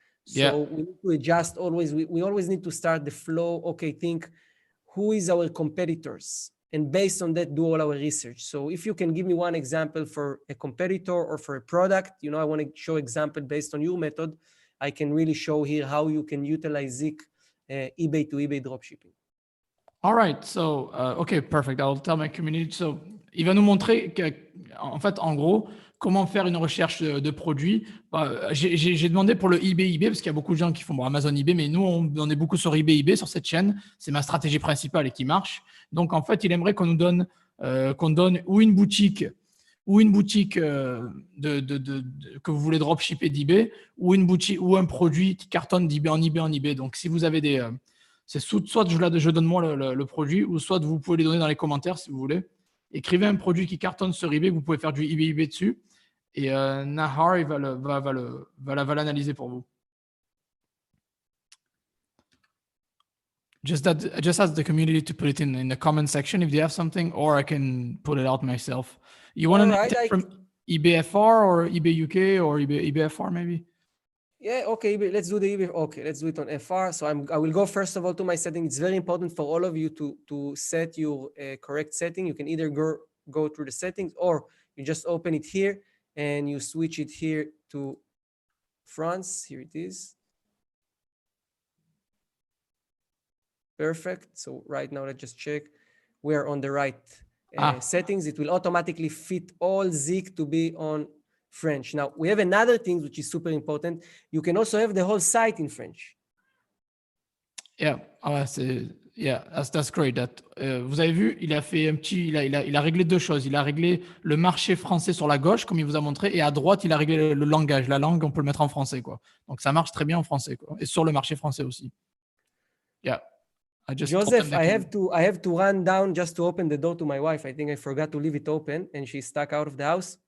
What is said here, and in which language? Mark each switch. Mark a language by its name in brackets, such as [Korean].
[English] So we need to adjust always. We always need to start the flow. Okay, think who is our competitors, and based on that, do all our research. So if you can give me one example for a competitor or for a product, you know, I want to show example based on your method, I can really show here how you can utilize ZIK eBay to eBay dropshipping. All right, so, OK, perfect. I'll tell my community. [French] So, il va nous montrer en fait, en gros, comment faire une recherche de produits. J'ai demandé pour le eBay, parce qu'il y a beaucoup de gens qui font Amazon, eBay, mais nous, on est beaucoup sur eBay, sur cette chaîne. C'est ma stratégie principale et qui marche. Donc, en fait, il aimerait qu'on nous donne, ou une boutique que vous voulez dropshipper d'eBay, ou une boutique ou un produit qui cartonne d'eBay en eBay. Donc, si vous avez des... c'est soit je donne moi le produit, ou soit vous pouvez les donner dans les commentaires si vous voulez. Écrivez un produit qui cartonne sur eBay, vous pouvez faire du eBay dessus. Et Nahar, il va l'analyser pour vous. [English] Just ask the community to put it in the comment section if they have something, or I can put it out myself. You want to take from eBay FR or eBay UK or eBay FR maybe? Yeah, okay, let's do the eBay. Okay, let's do it on FR. So I will go first of all to my setting. It's very important for all of you to set your correct setting. You can either go through the settings, or you just open it here and you switch it here to France. Here it is. Perfect. So right now, let's just check. We're on the right settings. It will automatically fit all ZIK to be on French. Now, we have another thing which is super important. You can also have the whole site in French. Yeah, that's great. [French] Vous avez vu, il a fait un petit, il a réglé deux choses. Il a réglé le marché français sur la gauche, comme il vous a montré, et à droite, il a réglé le langage. La langue, on peut le mettre en français, quoi. Donc, ça marche très bien en français, quoi. Et sur le marché français aussi. [English] Yeah. Joseph, I have to run down just to open the door to my wife. I think I forgot to leave it open, and she's stuck out of the house.